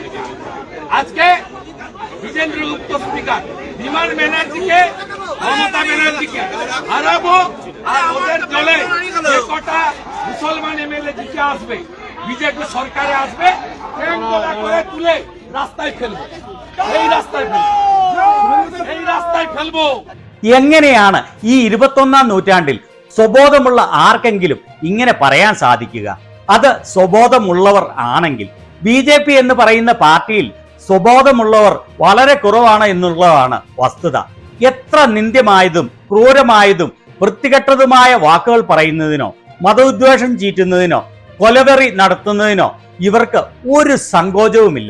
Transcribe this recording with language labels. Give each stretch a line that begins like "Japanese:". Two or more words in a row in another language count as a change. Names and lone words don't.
Bangla: আজকে বিজেন্দ্র গুপ্ত স্পিকার, বিমান ব্যানার্জিকে, মমতা ব্যানার্জিকে হারাবো, আর ওদের দলে যে কটা মুসলমান MLA জিতে আসবে, বিজেপি সরকারে আসবে, করে তুলে রাস্তায় ফেলবো। এই রাস্তায় ফেলবো।
Malayalam: എങ്ങനെയാണ് ഈ 21-ാം നൂറ്റാണ്ടിൽ സ്വബോധമുള്ള ആർക്കെങ്കിലും ഇങ്ങനെ പറയാൻ സാധിക്കുക? അത് സ്വബോധമുള്ളവർ ആണെങ്കിൽ. BJP എന്ന് പറയുന്ന പാർട്ടിയിൽ സ്വബോധമുള്ളവർ വളരെ കുറവാണ് എന്നുള്ളതാണ് വസ്തുത. എത്ര നിന്ദ്യമായതും ക്രൂരമായതും വൃത്തികെട്ടതുമായ വാക്കുകൾ പറയുന്നതിനോ മതോദ്വേഷം ചീറ്റുന്നതിനോ കൊലവെറി നടത്തുന്നതിനോ ഇവർക്ക് ഒരു സങ്കോചവുമില്ല.